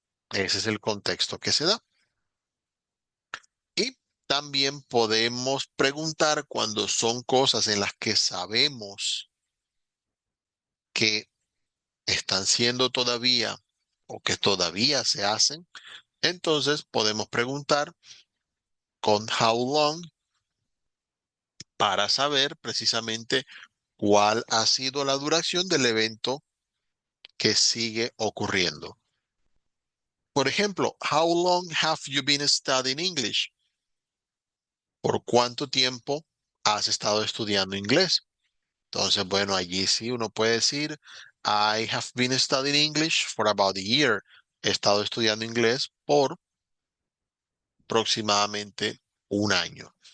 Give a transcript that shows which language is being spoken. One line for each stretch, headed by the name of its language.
Spanish: Ese es el contexto que se da. Y también podemos preguntar cuando son cosas en las que sabemos que están siendo todavía o que todavía se hacen, entonces podemos preguntar con how long para saber precisamente cuál ha sido la duración del evento que sigue ocurriendo. Por ejemplo,
English: how long have you been studying English?
Spanish: ¿Por cuánto tiempo has estado estudiando inglés? Entonces, bueno, allí sí uno puede decir,
English: I have been studying English for about a year.
Spanish: He estado estudiando inglés por aproximadamente un año.